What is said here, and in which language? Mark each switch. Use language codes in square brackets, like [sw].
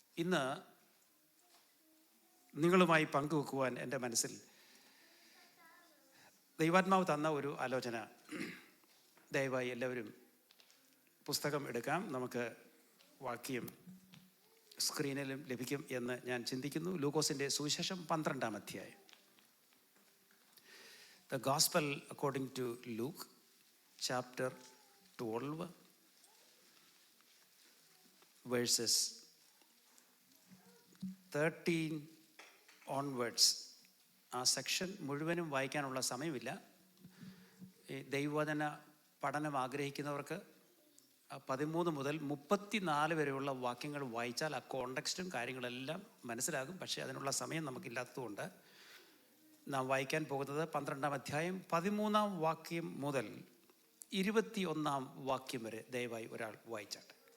[ml] ഇന്ന് നിങ്ങളുമായി പങ്കുവെക്കുവാൻ എൻ്റെ മനസ്സിൽ ദൈവാത്മാവ് തന്ന ഒരു ആലോചന. ദയവായി എല്ലാവരും പുസ്തകം എടുക്കാം. നമുക്ക് വാക്യം സ്ക്രീനിലും ലഭിക്കും എന്ന് ഞാൻ ചിന്തിക്കുന്നു. ലൂക്കോസിൻ്റെ സുവിശേഷം 12-ാം അധ്യായം. [en] The Gospel according to Luke, chapter 12, verses 13 onwards. [ml] ആ സെക്ഷൻ മുഴുവനും വായിക്കാനുള്ള സമയമില്ല. ഈ ദൈവവചന പഠനം ആഗ്രഹിക്കുന്നവർക്ക് 13 മുതൽ 34 വരെയുള്ള വാക്യങ്ങൾ വായിച്ചാൽ ആ കോണ്ടെക്സ്റ്റും കാര്യങ്ങളെല്ലാം മനസ്സിലാകും. പക്ഷേ അതിനുള്ള സമയം നമുക്കില്ലാത്തതുകൊണ്ട് നാം വായിക്കാൻ പോകുന്നത് 12-ാം അധ്യായം 13-ാം വാക്യം മുതൽ 21-ാം വാക്യം വരെ ദയവായി ഒരാൾ വായിച്ചാട്ടെ.